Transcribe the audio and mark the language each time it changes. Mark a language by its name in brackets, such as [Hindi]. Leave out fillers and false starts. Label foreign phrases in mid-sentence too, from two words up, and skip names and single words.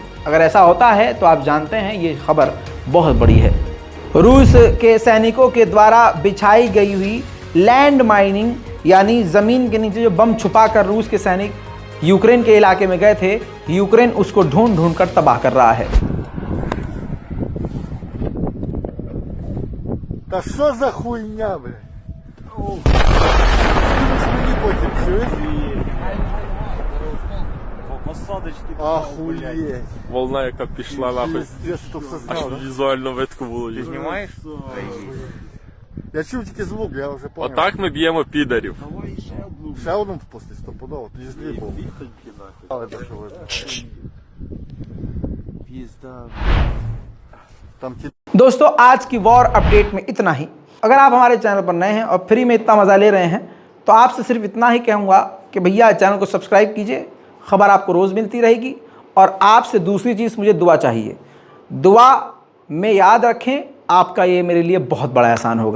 [Hindi] अगर ऐसा होता है तो आप जानते हैं ये खबर बहुत बड़ी है। रूस के सैनिकों के द्वारा बिछाई गई हुई [English] land mining [Hindi] यानी ज़मीन के नीचे जो बम छुपाकर रूस के सैनिक यूक्रेन के इलाके में गए थे, यूक्रेन उसको ढूंढ कर तबाह कर रहा है। [Russian] Да что за хуйня, блядь? Охуеть. Волна, [Ukrainian] яка пішла нахуй. [Russian] Пиздец, что все Аж знал, да? [Ukrainian] візуально видко було. [Russian] Ты снимаешь? [Ukrainian] Я чув тільки звук, я вже понял. Отак ми б'ємо підарів. Ще один впусти стопудово, тоді ж дві був. Але до що видно. Там ті... [Hindi] दोस्तों आज की [English] war update [Hindi] में इतना ही। अगर आप हमारे चैनल पर नए हैं और फ्री में इतना मज़ा ले रहे हैं तो आपसे सिर्फ इतना ही कहूँगा कि भैया चैनल को सब्सक्राइब कीजिए, खबर आपको रोज़ मिलती रहेगी। और आपसे दूसरी चीज़, मुझे दुआ चाहिए। दुआ में याद रखें, आपका ये मेरे लिए बहुत बड़ा एहसान होगा।